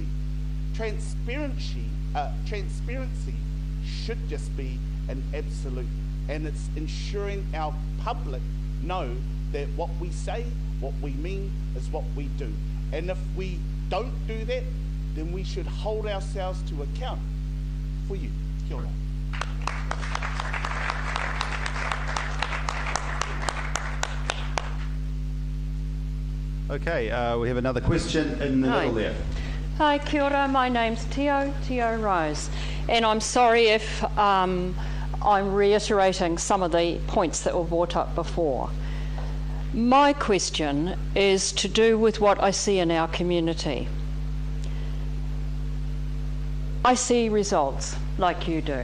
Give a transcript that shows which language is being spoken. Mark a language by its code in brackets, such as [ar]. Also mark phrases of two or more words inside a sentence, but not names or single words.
[en] Transparency should just be an absolute, and it's ensuring our public know that what we say, what we mean, is what we do. And if we don't do that, then we should hold ourselves to account for you. [mi] Kia ora. [en] Okay, we have another question in the middle there. [mi] Hi, kia ora. [en] My name's Tio Rose, and I'm sorry if I'm reiterating some of the points that were brought up before. My question is to do with what I see in our community. I see results like you do.